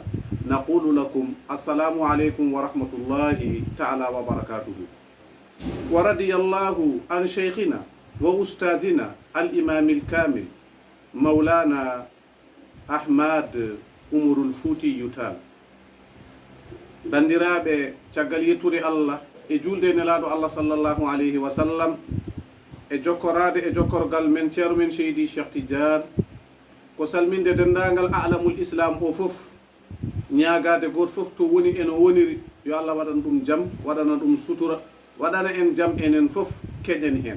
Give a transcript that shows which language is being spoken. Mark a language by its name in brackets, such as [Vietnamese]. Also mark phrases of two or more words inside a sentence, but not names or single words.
[Arabic] نقول لكم السلام عليكم ورحمة الله تعالى وبركاته. ورضي الله عن شيخنا وأستاذنا الإمام الكامل مولانا أحمد عمر الفوتي يتال. [Fula] bandiraɓe caggal yettude allah e julde nelaɗo allah [Arabic] صلى الله عليه وسلم [Fula] e jokkorade e jokkorgal men ceero men seydi Cheikh Tidiane, ko salminde dendagal [Arabic] عالم الإسلام [Fula] o foof, ñagade goto foof to woni eno woniri yo allah waɗana ɗum jaam, waɗana ɗum sutura, waɗana en jaam enen foof keƴen hen.